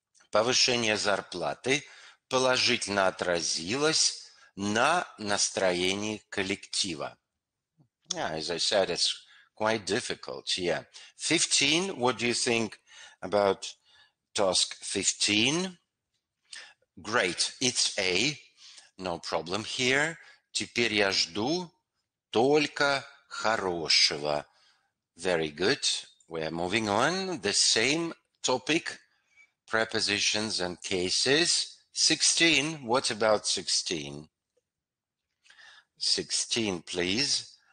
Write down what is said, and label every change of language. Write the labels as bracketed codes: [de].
[ru] Повышение зарплаты положительно отразилось на настроении коллектива. [en] Yeah, as I said, it's quite difficult. Yeah. 15, what do you think about task 15? Great, it's A. No problem here. [ru] Теперь я жду только хорошего. [en] Very good. We are moving on. The same topic, prepositions and cases. 16. What about 16? 16, please.